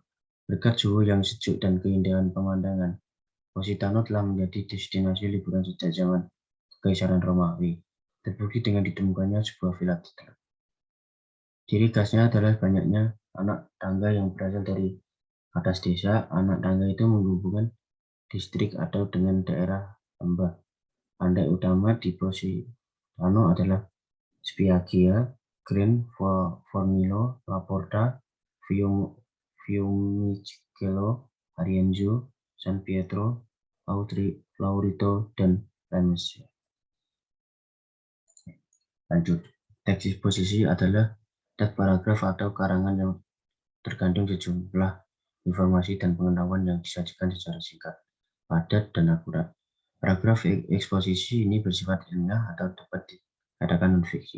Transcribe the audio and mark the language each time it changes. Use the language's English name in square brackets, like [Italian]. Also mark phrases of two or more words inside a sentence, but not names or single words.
[Indonesian] Berkat suhu yang sejuk dan keindahan pemandangan, Positano telah menjadi destinasi liburan sejak zaman Kekaisaran Romawi, terbukti dengan ditemukannya sebuah villa di teluk. Ciri khasnya adalah banyaknya anak tangga yang berasal dari atas desa. Anak tangga itu menghubungkan distrik atau dengan daerah lembah. Pantai utama di Positano adalah Spiaggia, Gran Fornillo, La Porta, Fiumicino, Arienzo, San Pietro, Laurito, dan Lemessia. Lanjut, teks disposisi adalah teks paragraf atau karangan yang terkandung sejumlah informasi dan pengetahuan yang disajikan secara singkat, padat, dan akurat. Paragraf eksposisi ini bersifat ilmiah atau dapat dikatakan non-fiksi.